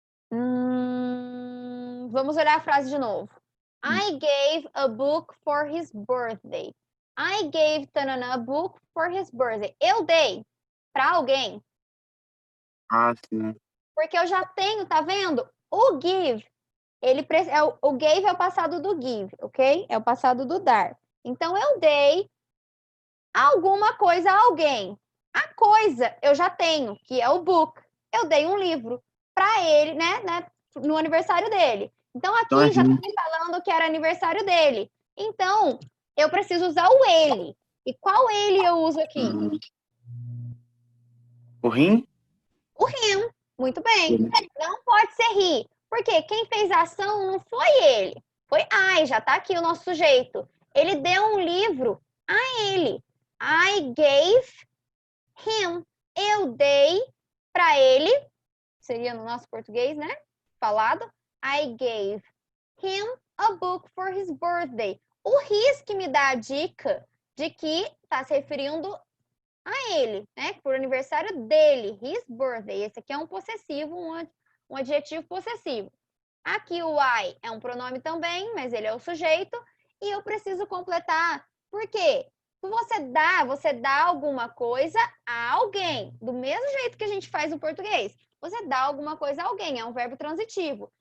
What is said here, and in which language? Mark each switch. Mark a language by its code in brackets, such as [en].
[pt] Vamos olhar a frase de novo. [en] I gave a book for his birthday. I gave Tanana a book for his birthday. [pt] Eu dei para alguém. Ah, sim. Porque eu já tenho, tá vendo? O give, o gave é o passado do give, ok? É o passado do dar. Então, eu dei alguma coisa a alguém. A coisa eu já tenho, que é o book. Eu dei um livro para ele, né, no aniversário dele. Então, aqui já tá me falando que era aniversário dele. Então, eu preciso usar o ele. E qual ele eu uso aqui? O rim? O him. Muito bem. Não pode ser he. Porque quem fez a ação não foi ele. Foi I, já tá aqui o nosso sujeito. Ele deu um livro a ele. [en] I gave him. [pt] Eu dei para ele. Seria no nosso português, né? Falado. [en] I gave him a book for his birthday. [pt] O his que me dá a dica de que está se referindo a ele, né? Por aniversário dele, [en] his birthday. [pt] Esse aqui é um possessivo, um adjetivo possessivo. Aqui o I é um pronome também, mas ele é o sujeito. E eu preciso completar. Por quê? Você dá alguma coisa a alguém. Do mesmo jeito que a gente faz no português. Você dá alguma coisa a alguém, é um verbo transitivo.